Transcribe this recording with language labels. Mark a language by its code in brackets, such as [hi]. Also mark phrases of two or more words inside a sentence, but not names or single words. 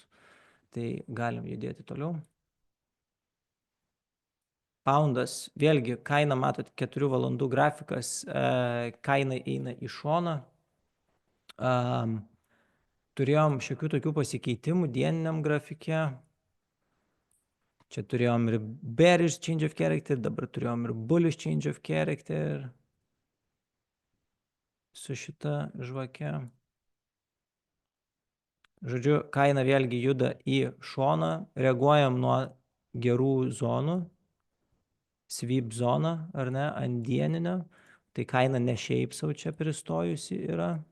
[lt] Tai galim judėti toliau. Poundas, vėlgi, kaina, matot, 4 valandų grafikas, kaina eina į šoną. Turėjom šiokių tokių pasikeitimų dieniniam grafike. Čia turėjom ir [en] bearish change of character, [lt] dabar turėjom ir [en] bullish change of character [lt] su šita žvake. Žodžiu, kaina vėlgi juda į šoną, reaguojam nuo gerų zonų, sweep zoną, ar ne, ant dieninio, tai kaina ne šiaip savo čia pristojusi yra.